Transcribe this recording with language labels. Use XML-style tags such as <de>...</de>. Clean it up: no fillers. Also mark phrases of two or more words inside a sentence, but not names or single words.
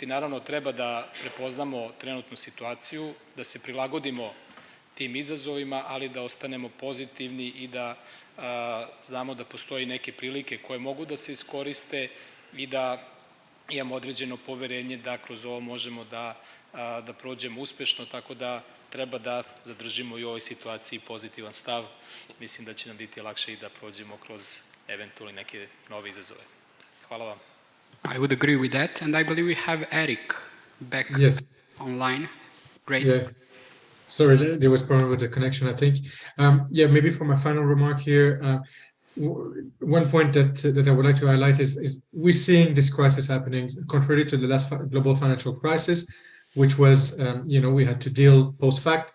<sr>Naravno, treba da prepoznamo trenutnu situaciju, da se prilagodimo tim izazovima, ali da ostanemo pozitivni i da znamo da postoji neke prilike koje mogu da se iskoriste i da imamo određeno poverenje da kroz ovo možemo da prođemo uspešno, tako da treba da zadržimo i u ovoj situaciji pozitivan stav. Mislim da će nam biti lakše i da prođemo kroz eventualno neke nove izazove. Hvala vam.</sr> <en>I would agree with that, and I believe we have Eric back online. Great. Yeah. Sorry, there was a problem with the connection, I think. Maybe for my final remark here, one point that I would like to highlight is we're seeing this crisis happening contrary to the last global financial crisis, which was, we had to deal post-fact.</en>